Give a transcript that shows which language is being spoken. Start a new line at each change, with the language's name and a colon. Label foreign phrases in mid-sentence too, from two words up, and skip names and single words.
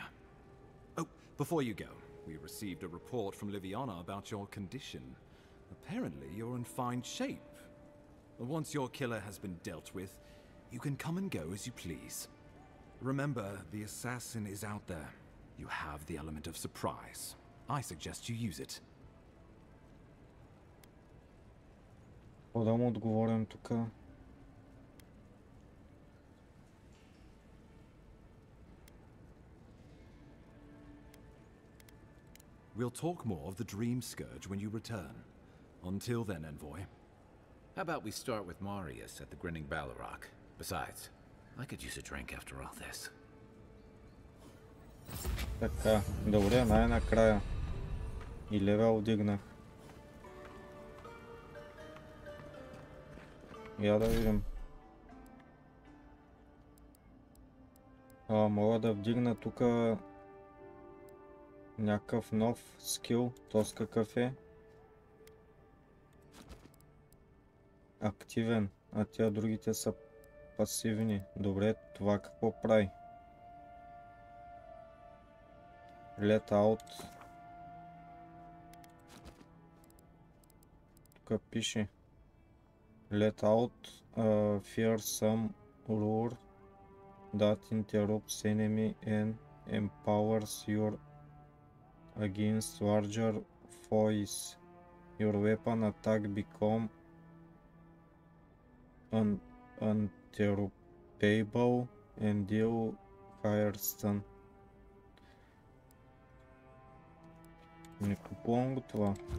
English: Oh, before you go, we received a report from Liviana about your condition. Apparently, you're in fine shape. Once your killer has been dealt with, you can come and go as you please. Remember, the assassin is out there. You have the element of surprise. I suggest you use it.
Bulgarian: Да му отговорим тук.
English: We'll talk more of the Dream Scourge when you return. Until then, Envoy. How about we start with Marius at the Grinning Ballarok? Besides, I could use a drink after all this.
Bulgarian: Така, добре, най-накрая. И левел вдигнах. Я да видим. Мога да вдигна тук някакъв нов скил. Тоест какъв е? Активен. А тия другите са пасивни. Добре, това какво прави?
English: Let out.
Bulgarian: Тук пише.
English: Let out fearsome lure that interrupts enemy and empowers your against larger foes. Your weapon attack become interruptible and deal higher stun.
Bulgarian: Не купувам го това.